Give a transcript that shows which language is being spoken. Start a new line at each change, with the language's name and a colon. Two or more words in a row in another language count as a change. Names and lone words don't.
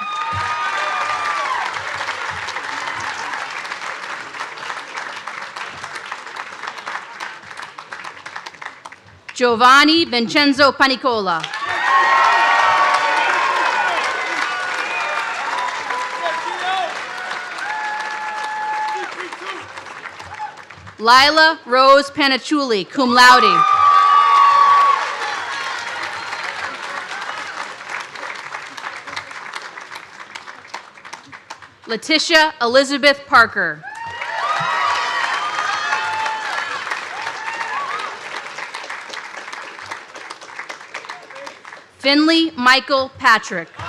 English: Giovanni Vincenzo Panicola. Lila Rose Panachuli, cum laude. Letitia Elizabeth Parker. Finley Michael Patrick.